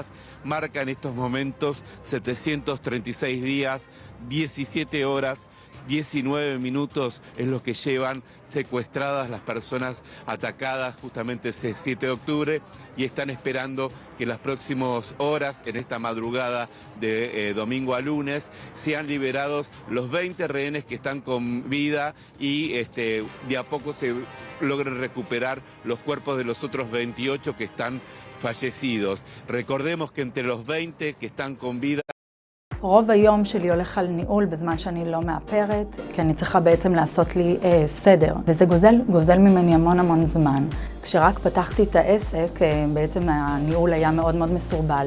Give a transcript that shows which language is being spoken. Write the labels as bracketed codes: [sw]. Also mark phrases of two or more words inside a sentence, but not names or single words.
[es] Marca en estos momentos 736 días, 17 horas, 19 minutos es lo que llevan secuestradas las personas atacadas justamente ese 7 de octubre y están esperando que en las próximas horas, en esta madrugada de domingo a lunes, sean liberados los 20 rehenes que están con vida y de a poco se logren recuperar los cuerpos de los otros 28 que están fallecidos. Recordemos que entre los 20 que están con vida [he] רוב היום שלי הולך על ניהול בזמן שאני לא מאפרת, כי אני צריכה בעצם לעשות לי סדר, וזה גוזל ממני המון זמן. כשרק פתחתי את העסק, בעצם הניהול היה מאוד מסורבל.